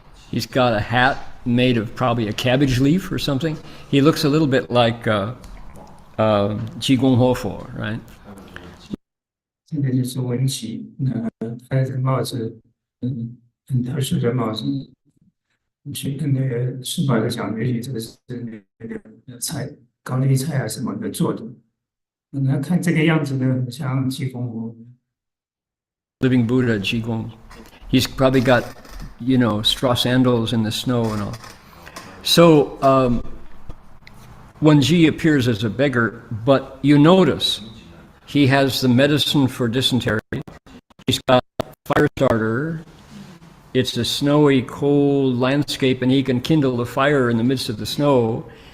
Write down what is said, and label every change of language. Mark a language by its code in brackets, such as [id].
[en] He's got a hat made of probably a cabbage leaf or something. He looks a little bit like Ji Gong Ho Fo, right? [zh] 这个就是文起，他的帽子，很特殊的帽子。去跟那个书法的讲，也许这个是那个菜高丽菜啊什么的做的。那看这个样子呢，很像济公佛。 [en] Living Buddha, Qigong. He's probably got, straw sandals in the snow and all. So Wen Chi appears as a beggar, but you notice he has the medicine for dysentery. He's got a fire starter. It's a snowy, cold landscape, and he can kindle a fire in the midst of the snow.